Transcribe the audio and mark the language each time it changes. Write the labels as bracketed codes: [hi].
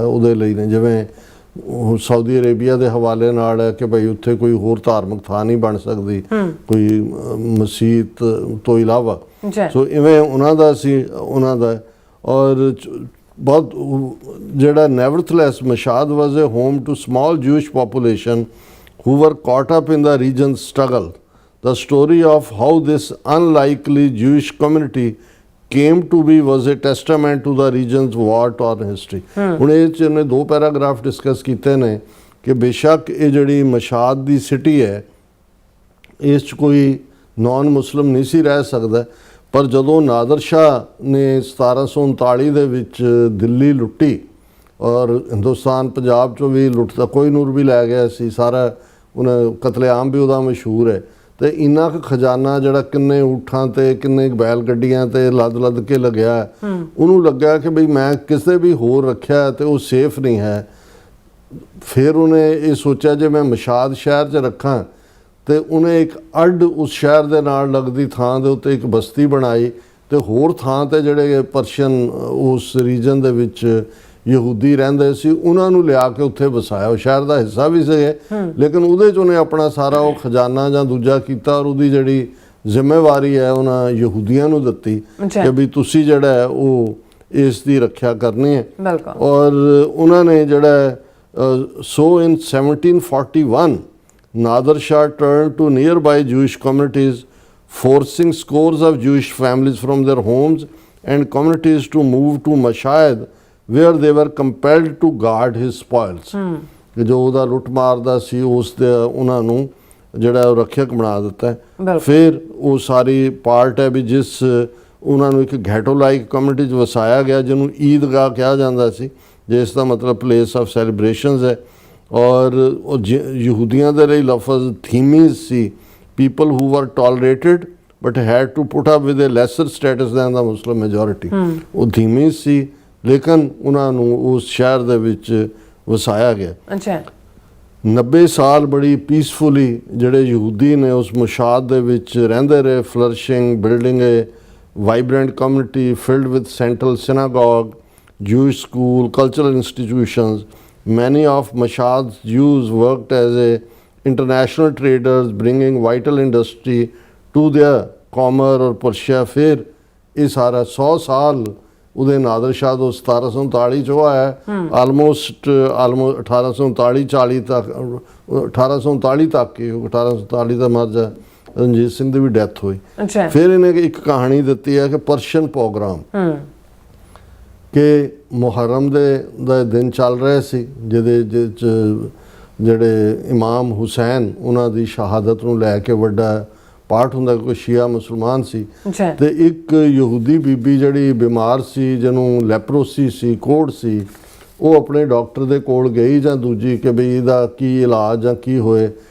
[pa] ਉਹਦੇ ਲਈ ਨੇ ਜਿਵੇਂ ਸਾਊਦੀ ਅਰੇਬੀਆ ਦੇ ਹਵਾਲੇ ਨਾਲ ਹੈ ਕਿ ਭਾਈ ਉੱਥੇ ਕੋਈ ਹੋਰ ਧਾਰਮਿਕ ਥਾਂ ਨਹੀਂ ਬਣ ਸਕਦੀ ਕੋਈ ਮਸੀਤ ਤੋਂ ਇਲਾਵਾ। ਸੋ ਇਵੇਂ ਉਹਨਾਂ ਦਾ ਸੀ, ਉਹਨਾਂ ਦਾ। ਔਰ ਬਹੁਤ ਜਿਹੜਾ [en] Nevertheless Mashhad was a home to small Jewish population who were caught up in the region's struggle. The story of how this unlikely Jewish community came to be was a testament to the region's war-torn history. [pa] ਹੁਣ ਇਹ 'ਚ ਇਹਨੇ 2 paragraph discuss ਕੀਤੇ ਨੇ ਕਿ ਬੇਸ਼ੱਕ ਇਹ ਜਿਹੜੀ ਮਸ਼ਾਦ ਦੀ ਸਿਟੀ ਹੈ ਇਸ 'ਚ ਕੋਈ ਨਾਨ ਮੁਸਲਿਮ ਨਹੀਂ ਸੀ ਰਹਿ ਸਕਦਾ, ਪਰ ਜਦੋਂ ਨਾਦਰ ਸ਼ਾਹ ਨੇ 1739 ਦੇ ਵਿੱਚ ਦਿੱਲੀ ਲੁੱਟੀ ਔਰ ਹਿੰਦੁਸਤਾਨ ਪੰਜਾਬ 'ਚੋਂ ਵੀ ਲੁੱਟਦਾ ਕੋਈ ਨੂਰ ਵੀ ਲੈ ਗਿਆ ਸੀ ਸਾਰਾ, ਉਹਨਾਂ ਕਤਲੇਆਮ ਵੀ ਉਹਦਾ ਮਸ਼ਹੂਰ ਹੈ। ਤੇ ਇੰਨਾ ਕੁ ਖਜ਼ਾਨਾ ਜਿਹੜਾ ਕਿੰਨੇ ਊਠਾਂ ਤੇ ਕਿੰਨੇ ਬੈਲ ਗੱਡੀਆਂ ਤੇ ਲੱਦ ਕੇ ਲੱਗਿਆ, ਉਹਨੂੰ ਲੱਗਾ ਕਿ ਬਈ ਮੈਂ ਕਿਸੇ ਵੀ ਹੋਰ ਰੱਖਿਆ ਤੇ ਉਹ ਸੇਫ ਨਹੀਂ ਹੈ। ਫਿਰ ਉਹਨੇ ਇਹ ਸੋਚਿਆ ਜੇ ਮੈਂ ਮਸ਼ਾਦ ਸ਼ਹਿਰ 'ਚ ਰੱਖਾਂ ਤੇ ਉਹਨੇ ਇੱਕ ਅੱਡ ਉਸ ਸ਼ਹਿਰ ਦੇ ਨਾਲ ਲੱਗਦੀ ਥਾਂ ਦੇ ਉੱਤੇ ਇੱਕ ਬਸਤੀ ਬਣਾਈ ਤੇ ਹੋਰ ਥਾਂ ਤੇ ਜਿਹੜੇ ਪਰਸ਼ੀਅਨ ਉਸ ਰੀਜਨ ਦੇ ਵਿੱਚ ਯਹੂਦੀ ਰਹਿੰਦੇ ਸੀ ਉਹਨਾਂ ਨੂੰ ਲਿਆ ਕੇ ਉੱਥੇ ਵਸਾਇਆ। ਉਹ ਸ਼ਹਿਰ ਦਾ ਹਿੱਸਾ ਵੀ ਸੀ ਲੇਕਿਨ ਉਹਦੇ 'ਚ ਉਹਨੇ ਆਪਣਾ ਸਾਰਾ ਉਹ ਖਜ਼ਾਨਾ ਜਾਂ ਦੂਜਾ ਕੀਤਾ ਔਰ ਉਹਦੀ ਜਿਹੜੀ ਜ਼ਿੰਮੇਵਾਰੀ ਹੈ ਉਹਨਾਂ ਯਹੂਦੀਆਂ ਨੂੰ ਦਿੱਤੀ ਕਿ ਵੀ ਤੁਸੀਂ ਜਿਹੜਾ ਹੈ ਉਹ ਇਸ ਦੀ ਰੱਖਿਆ ਕਰਨੀ ਹੈ। ਔਰ ਉਹਨਾਂ ਨੇ ਜਿਹੜਾ ਸੋ [en] In 1741 Nader Shah turn to nearby Jewish communities forcing scores of Jewish families from their homes and communities to move to Mashhad where they were compelled to guard his spoils. [pa] ਜੋ ਉਹਦਾ ਲੁੱਟ ਮਾਰਦਾ ਸੀ ਉਸ ਦੇ ਉਹਨਾਂ ਨੂੰ ਜਿਹੜਾ ਉਹ ਰੱਖਿਅਕ ਬਣਾ ਦਿੱਤਾ ਹੈ। ਫਿਰ ਉਹ ਸਾਰੀ ਪਾਰਟ ਹੈ ਵੀ ਜਿਸ ਉਹਨਾਂ ਨੂੰ ਇੱਕ ਘੈਟੋ ਲਾਈਕ ਕਮਿਊਨਿਟੀ 'ਚ ਵਸਾਇਆ ਗਿਆ ਜਿਹਨੂੰ ਈਦਗਾਹ ਕਿਹਾ ਜਾਂਦਾ ਸੀ, ਜਿਸ ਦਾ ਮਤਲਬ [en] place of celebrations [pa] ਹੈ। ਔਰ ਉਹ ਯਹੂਦੀਆਂ ਦੇ ਲਈ ਲਫ਼ਜ਼ ਥੀਮੀਜ਼ ਸੀ, [en] people who were tolerated but had to put up with a lesser status than the Muslim majority. [pa] ਉਹ ਧੀਮੀ ਸੀ ਲੇਕਿਨ ਉਹਨਾਂ ਨੂੰ ਉਸ ਸ਼ਹਿਰ ਦੇ ਵਿੱਚ ਵਸਾਇਆ ਗਿਆ। 90 ਸਾਲ ਬੜੀ ਪੀਸਫੁਲੀ ਜਿਹੜੇ ਯਹੂਦੀ ਨੇ ਉਸ ਮੁਸ਼ਾਦ ਦੇ ਵਿੱਚ ਰਹਿੰਦੇ ਰਹੇ, [en] Flourishing, building a vibrant community filled with central synagogue, Jewish school, cultural institutions. Many of Mashhad's Jews worked as international traders, bringing vital industry to their Comer or Persia. [pa] ਫਿਰ ਇਹ ਸਾਰਾ 100 ਸਾਲ ਉਹਦੇ ਨਾਦਰ ਸ਼ਾਹ ਤੋਂ 1739 ਚੋਂ ਆਇਆ, ਆਲਮੋਸਟ 1839 40 ਤੱਕ 1839 ਤੱਕ ਹੀ 1839 ਦਾ ਮਰ ਜਾ ਰਣਜੀਤ ਸਿੰਘ ਦੀ ਵੀ ਡੈਥ ਹੋਈ। ਅੱਛਾ, ਫਿਰ ਇਹਨੇ ਇੱਕ ਕਹਾਣੀ ਦਿੱਤੀ ਹੈ ਕਿ ਪਰਸ਼ੀਅਨ ਪ੍ਰੋਗਰਾਮ ਕਿ ਮੁਹਰਮ ਦਾ ਦਿਨ ਚੱਲ ਰਿਹਾ ਸੀ, ਜਿਹਦੇ ਜਿਹੜੇ ਇਮਾਮ ਹੁਸੈਨ ਉਹਨਾਂ ਦੀ ਸ਼ਹਾਦਤ ਨੂੰ ਲੈ ਕੇ ਵੱਡਾ ਪਾਠ ਹੁੰਦਾ, ਕੋਈ ਸ਼ੀਆ ਮੁਸਲਮਾਨ ਸੀ ਤੇ ਇੱਕ ਯਹੂਦੀ ਬੀਬੀ ਜਿਹੜੀ ਬਿਮਾਰ ਸੀ, ਜਿਹਨੂੰ ਲੈਪਰੋਸੀ ਸੀ, ਕੋੜ ਸੀ, ਉਹ ਆਪਣੇ ਡਾਕਟਰ ਦੇ ਕੋਲ ਗਈ ਜਾਂ ਦੂਜੀ ਕਿ ਵੀ ਇਹਦਾ ਕੀ ਇਲਾਜ ਜਾਂ ਕੀ ਹੋਏ।